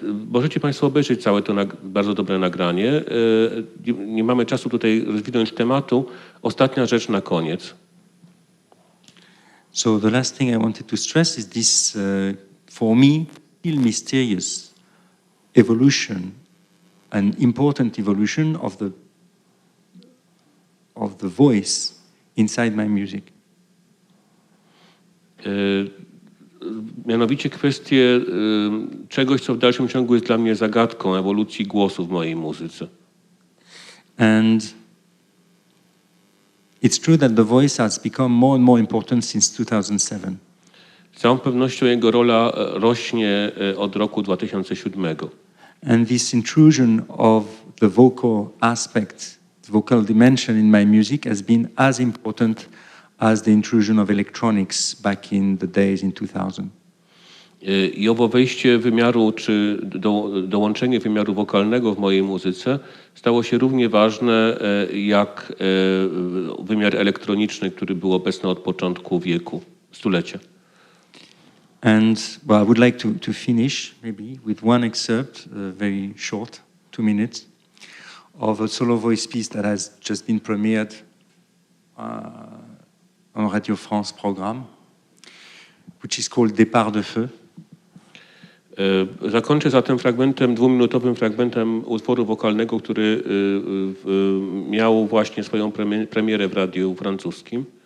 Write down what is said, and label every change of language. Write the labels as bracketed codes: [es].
[pl] Możecie Państwo obejrzeć całe to bardzo dobre nagranie. Nie mamy czasu tutaj rozwinąć tematu. Ostatnia rzecz na koniec. [en] So the last thing I wanted to stress is this, for me, still mysterious evolution, an important evolution of the voice inside my music. [pl] Mianowicie kwestię czegoś, co w dalszym ciągu jest dla mnie zagadką ewolucji głosu w mojej muzyce. [en] And it's true that the voice has become more and more important since 2007. [pl] Z całą pewnością jego rola rośnie od roku 2007. [en] And this intrusion of the vocal aspect, the vocal dimension in my music has been as important as the intrusion of electronics back in the days in 2000. [pl] I owo wejście wymiaru, czy dołączenie wymiaru wokalnego w mojej muzyce stało się równie ważne jak wymiar elektroniczny, który był obecny od początku wieku, stulecia. [en] And well, I would like to finish maybe with one excerpt, very short, 2 minutes, of a solo voice piece that has just been premiered on Radio France program, which is called Départ de Feu. [pl] Zakończę zatem fragmentem, 2-minutowym fragmentem utworu wokalnego, który miał właśnie swoją premierę w radiu francuskim.